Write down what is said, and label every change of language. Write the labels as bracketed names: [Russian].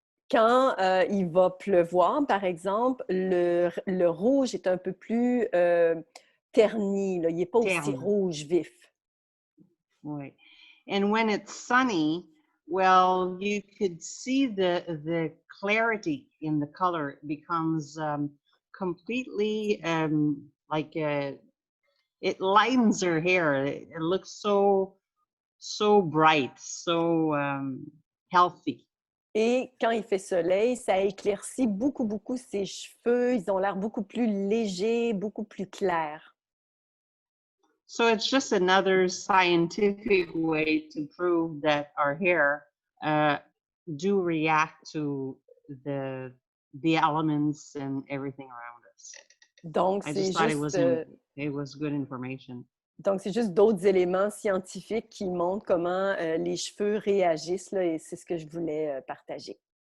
[French] Quand il va pleuvoir, par exemple, le rouge est un peu plus terni, là. Il n'est pas aussi rouge vif. Oui. [English] And when it's sunny, well, you could see the clarity in the color. It becomes completely like it lightens her hair. It looks so bright, so healthy. [French] Et quand il fait soleil, ça éclaircit beaucoup ses cheveux. Ils ont l'air beaucoup plus légers, beaucoup plus clairs. [English] So it's just another scientific way to prove that our hair do react to the elements and everything around us. [French] Donc, [English] I just thought it was good information. [French] Donc, c'est juste d'autres éléments scientifiques qui montrent comment les cheveux réagissent, là, et c'est ce que je voulais partager.